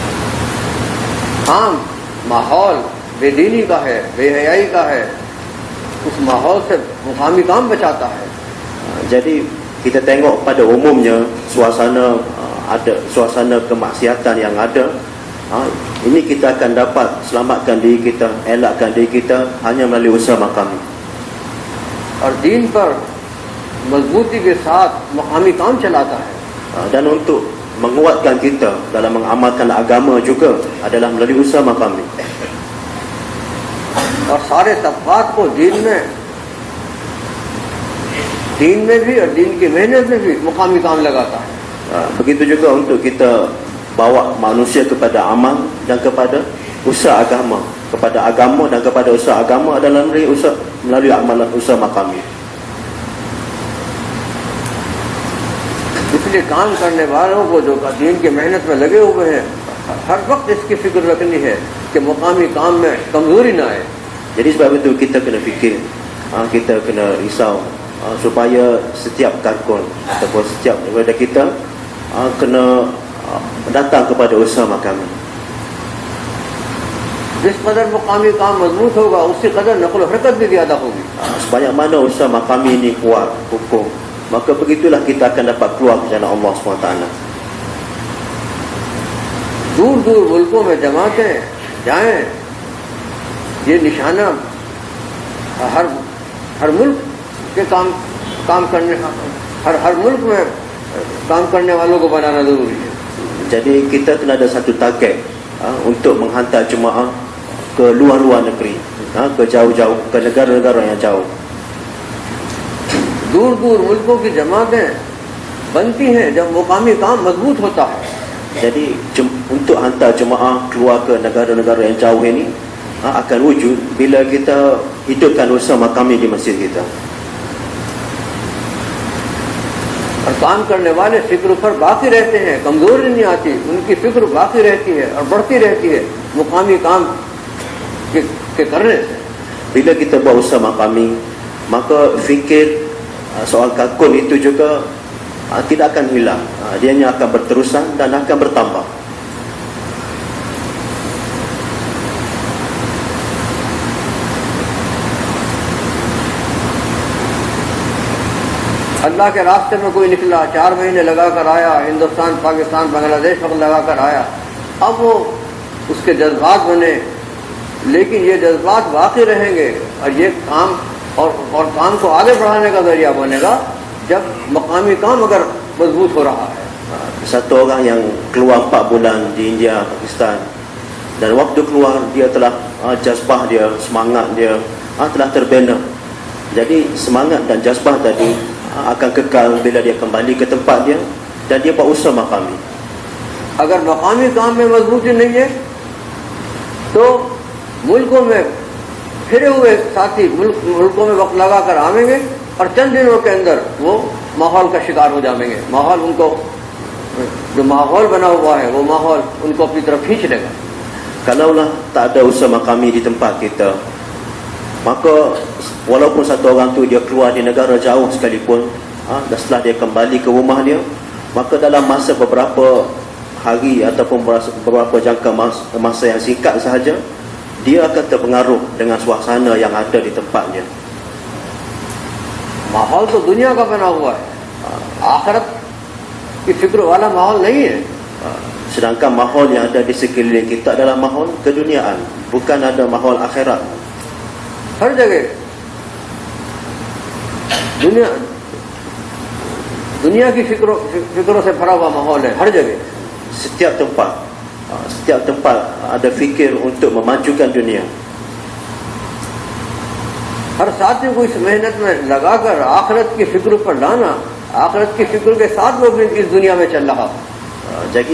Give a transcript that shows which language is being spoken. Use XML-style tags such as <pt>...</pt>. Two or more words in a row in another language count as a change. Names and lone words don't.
<ur>عام ماحول بے دینی کا ہے، بے حیائی کا ہے، اس ماحول سے مقامی کام بچاتا ہے.</ur> <ms>Jadi kita tengok pada umumnya suasana ada suasana kemaksiatan yang ada, ini kita akan dapat selamatkan diri kita, elakkan diri kita hanya melalui usaha makami.</ms> <ur>اور دین پر مضبوطی کے ساتھ مقامی کام چلاتا ہے.</ur> <ms>Dan untuk menguatkan kita dalam mengamalkan agama juga adalah melalui usaha makami.</ms> <ur>اور سارے طبقات کو دین میں بھی اور دین کی محنت میں بھی مقامی کام لگاتا ہے.</ur> <ms>Begitu juga untuk kita bawa manusia kepada amal dan kepada usaha agama, kepada agama dan kepada usaha agama adalah melalui amalan usaha makami.</ms> <ur>اس لیے کام کرنے والوں کو جو دین کی محنت میں لگے ہوئے ہیں، ہر وقت اس کی فکر رکھنی ہے کہ مقامی کام میں کمزوری نہ آئے.</ur> <ms>Jadi sebab itu kita kena fikir, kita kena risau supaya setiap karkon ataupun setiap daripada kita kena datang kepada usaha makami.</ms> <ur>جس قدر مقامی کام مضبوط ہوگا اسی قدر نقل حرکت بھی زیادہ ہوگی.</ur> <ms>Sebanyak mana usaha makami ini kuat hukum, maka begitulah kita akan dapat keluar ke jalan Allah SWT.</ms> <ur>دور دور ملکوں میں جماعتیں جائیں، یہ نشانہ ہر ملک کے کام کرنے ہر ملک میں کام کرنے والوں کو بنانا ضروری ہے.</ur> <ms>Jadi kita kena ada satu target untuk menghantar jemaah ke luar-luar negeri, ke jauh-jauh, ke negara-negara yang jauh.</ms> <ur>دور دور ملکوں کی جماعتیں بنتی ہیں جب مقامی کام مضبوط ہوتا ہے.</ur> <ms>Jadi untuk hantar jemaah keluar ke negara-negara yang jauh ini akan wujud bila kita hidupkan usaha makami di masjid kita.</ms> <ur>اور کام کرنے والے فکر پر باقی رہتے ہیں، کمزوری نہیں آتی، ان کی فکر باقی رہتی ہے اور بڑھتی رہتی ہے مقامی کام کے کرنے سے.</ur> <ms>Bila kita buat usaha makami, maka fikir soal kakun itu juga tidak akan hilang, dianya akan berterusan dan akan bertambah.</ms> <ur>اللہ کے راستے میں کوئی نکلا، 4 مہینے لگا کر آیا، ہندوستان پاکستان بنگلہ دیش وقت لگا کر آیا، اب وہ اس کے جذبات بنے، لیکن یہ جذبات باقی رہیں گے اور یہ کام اور کام کو آگے بڑھانے کا ذریعہ بنے گا جب مقامی کام اگر مضبوط ہو رہا ہے.</ur> <ms>Satu orang yang keluar 4 bulan di India, Pakistan, dan waktu keluar dia telah jazbah dia, semangat dia telah terbina. Jadi semangat dan jazbah tadi akan kekal bila dia kembali ke tempat dia dan dia buat usaha makami.</ms> <ur>اگر مقامی کام میں مضبوطی نہیں ہے تو ملکوں میں پھرے ہوئے ساتھی ملکوں میں وقت لگا کر آویں گے اور چند دنوں کے اندر وہ ماحول کا شکار ہو جائیں گے. ماحول ان کو، جو ماحول بنا ہوا ہے وہ ماحول ان کو اپنی طرف کھینچ لے گا.</ur> <ms>Kalaulah tak ada usaha makami di tempat kita, maka walaupun satu orang tu dia keluar di negara jauh sekalipun, dan setelah dia kembali ke rumah dia, maka dalam masa beberapa hari ataupun beberapa jangka masa yang singkat sahaja, dia akan terpengaruh dengan suasana yang ada di tempatnya.</ms> <ur>ماحول تو دنیا کا بنا ہوا ہے، آخرت کی فکر والا ماحول نہیں ہے.</ur> <ms>Sedangkan mahol yang ada di sekeliling kita adalah mahol keduniaan, bukan ada mahol akhirat.</ms> <ur>ہر جگہ دنیا کی فکروں سے بھرا ہوا ماحول ہے، ہر جگہ.</ur> <ms>Setiap tempat ada fikir untuk memajukan dunia.</ms> <ur>ہر ساتھی کو اس محنت میں لگا کر آخرت کی فکر پر لانا، آخرت کی فکر کے ساتھ وہ بھی اس دنیا میں چل رہا.</ur> <ms>Jadi</ms>